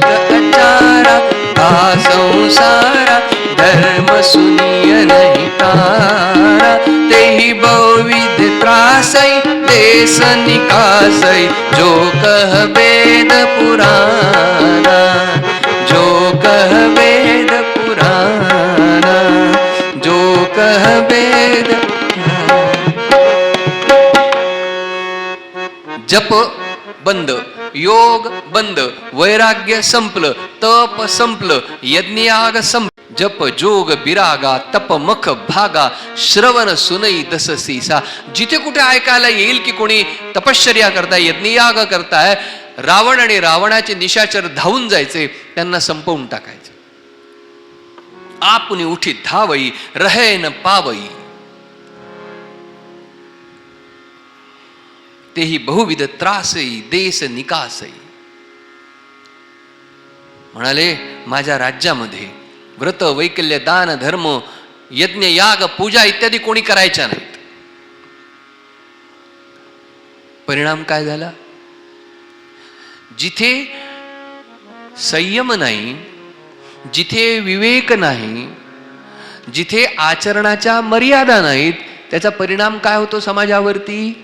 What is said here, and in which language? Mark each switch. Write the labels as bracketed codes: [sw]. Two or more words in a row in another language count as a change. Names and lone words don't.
[awa] अचारा का संसारा धर्म सुनिय नहीं तारा तेहि बहुविध त्रासै देश निकासै जो कह वेद पुराना जो कह वेद पुराना जो कह वेद [mr] जप बंद, योग बंद, वैराग्य संपलं, तप संपलं, यज्ञयाग संपलं. [awa] जप जोग बिरागा तप मख भागा श्रवण सुनई दस सीसा. [mr] जिथे कुठे ऐकायला येईल की कोणी तपश्चर्या करताय, यज्ञयाग करताय, रावण आणि रावणाचे निशाचर धावून जायचे, त्यांना संपवून टाकायचे. [awa] आपुनी उठी धावई रहे न पावई तेही बहुविध त्रासई देश निकासई. [mr] म्हणाले माझ्या राज्यामध्ये व्रत वैकल्य दान धर्म यज्ञ याग पूजा इत्यादी कोणी करायच्या नाहीत. परिणाम काय झाला? जिथे संयम नाही, जिथे विवेक नाही, जिथे आचरणाच्या मर्यादा नाहीत, त्याचा परिणाम काय होतो समाजावरती?